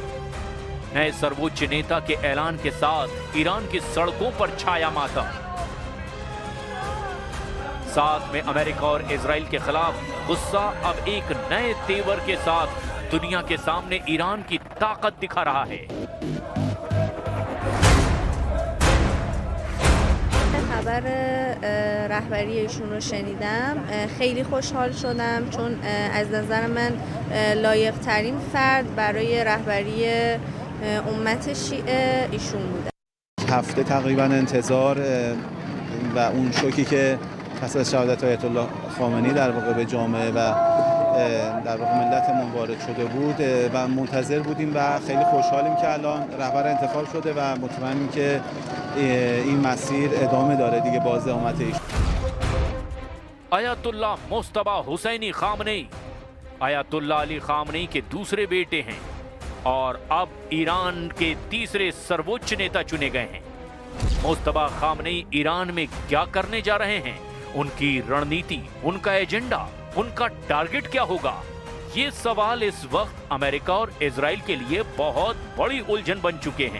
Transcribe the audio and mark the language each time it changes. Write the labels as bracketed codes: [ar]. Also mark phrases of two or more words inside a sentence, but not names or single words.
[hi] नए सर्वोच्च नेता के ऐलान के साथ ईरान की सड़कों पर छाया मातम। साथ में अमेरिका और इजराइल के खिलाफ गुस्सा अब एक नए तेवर के साथ दुनिया के सामने ईरान की ताकत दिखा रहा है। [fa] خبر رهبری ایشون رو شنیدم خیلی خوشحال شدم، چون از نظر من لایق ترین فرد برای رهبری امت شیعه ایشون بوده. هفته تقریبا انتظار و اون شوکی که پس از شهادت آیت الله خامنه‌ای در واقع به جامعه و در واقع ملتمون وارد شده بود و منتظر بودیم و خیلی خوشحالیم که الان رهبر انتخاب شده و مطمئنیم که این مسیر ادامه داره دیگه باز اقامت ایشون. [hi] अयतुल्ला मुस्तबा हुसैनी खामनेई अयतुल्ला अली खामनेई के दूसरे बेटे हैं और अब ईरान के तीसरे सर्वोच्च नेता चुने गए हैं। मुस्तबा खामनेई ईरान में क्या करने जा रहे हैं, उनकी रणनीति, उनका एजेंडा, उनका टारगेट क्या होगा, ये सवाल इस वक्त अमेरिका और इजराइल के लिए बहुत बड़ी उलझन बन चुके हैं।